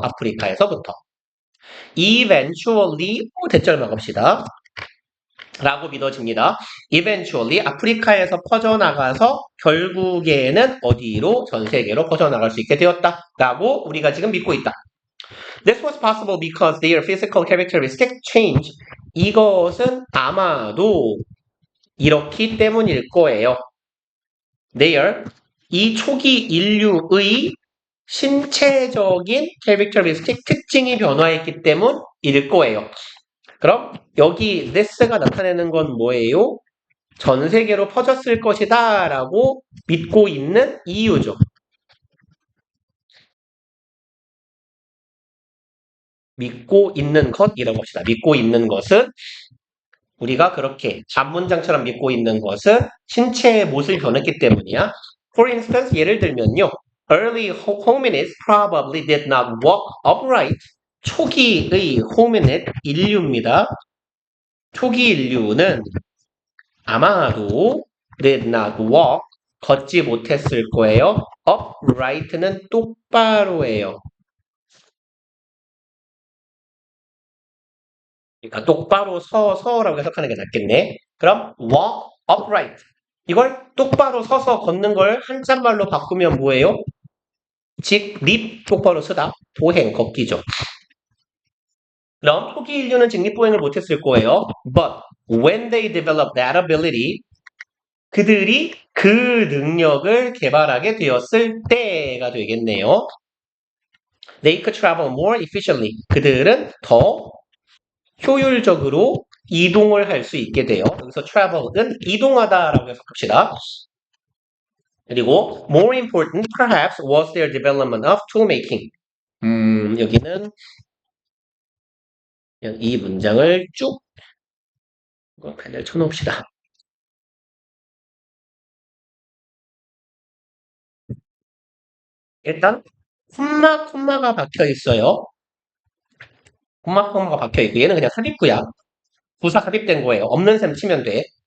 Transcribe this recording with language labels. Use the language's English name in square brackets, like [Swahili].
[Korean] 아프리카에서부터. eventually 대절만 갑시다. 라고 믿어집니다. eventually 아프리카에서 퍼져나가서 결국에는 어디로? 전 세계로 퍼져나갈 수 있게 되었다. 라고 우리가 지금 믿고 있다. [English] This was possible because their physical characteristics change. [Korean] 이것은 아마도 이렇기 때문일 거예요. Their 이 초기 인류의 신체적인 characteristic 특징이 변화했기 때문일 거예요. 그럼 여기 this가 나타내는 건 뭐예요? 전 세계로 퍼졌을 것이다 라고 믿고 있는 이유죠. 믿고 있는 것이라고 합시다. 믿고 있는 것은 우리가 그렇게 앞문장처럼 믿고 있는 것은 신체의 모습이 변했기 때문이야. [English] For instance, [Korean] 예를 들면요. [English] Early hominids probably did not walk upright. [Korean] 초기의 hominid, 인류입니다. 초기 인류는 아마도 [English] did not walk, [Korean] 걷지 못했을 거예요. upright는 똑바로예요. 그러니까 똑바로 서서라고 해석하는 게 낫겠네. [English] 그럼 walk upright. [Korean] 이걸 똑바로 서서 걷는 걸 한자말로 바꾸면 뭐예요? 직립 똑바로 서다. 보행, 걷기죠. 그럼 초기 인류는 직립보행을 못했을 거예요. [English] But when they developed that ability, [Korean] 그들이 그 능력을 개발하게 되었을 때가 되겠네요. [English] They could travel more efficiently. [Korean] 그들은 더 효율적으로 이동을 할 수 있게 돼요. 여기서 travel은 이동하다라고 해석합시다. [English] 그리고 more important perhaps was their development of toolmaking. [Korean] 여기는 그냥 이 문장을 쭉 펜을 쳐놓읍시다. 일단 콤마가 박혀 있어요. 콤마가 박혀 있고 얘는 그냥 삽입구야. 부사 삽입된 거예요. 없는 셈 치면 돼.